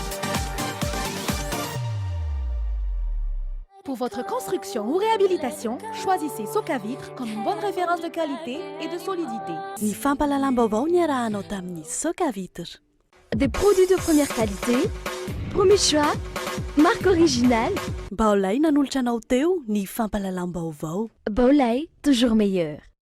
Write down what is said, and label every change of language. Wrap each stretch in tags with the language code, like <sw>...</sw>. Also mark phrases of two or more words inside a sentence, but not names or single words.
<fr>Pour votre construction ou réhabilitation, choisissez Soka Vitre comme une bonne référence de qualité et de solidité.</fr> <mg>Ny fampalalam-baovao ny arahanao tamin'ny Soka Vitre.</mg> <fr>Des produits de première qualité, premier choix, marque originale.</fr> <mg>Baolay nanolotra anao teo ny fampalalam-baovao. Baolay,</mg> <fr>toujours meilleur.</fr>